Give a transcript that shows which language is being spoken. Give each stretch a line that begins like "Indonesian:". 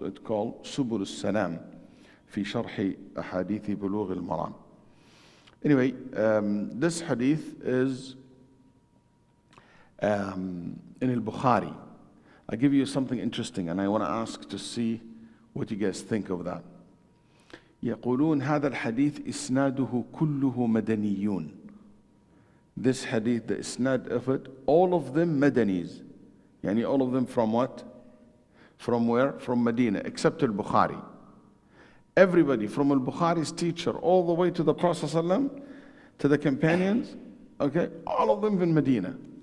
English: It's called Subul al-Salam, fi sharhi ahadithi Bulugh al-Maram. Anyway, this hadith is in al-Bukhari. I'll give you something interesting and I want to ask to see what you guys think of that.
Arabic: يقولون هذا الحديث إسناده كله مدنيون.
English: This hadith, the isnad of it, all of them Madanis. Yani all of them from what? From where? From Medina, except al-Bukhari. Everybody from al-Bukhari's teacher all the way to the Prophet ﷺ, to the companions, okay, all of them in Medina.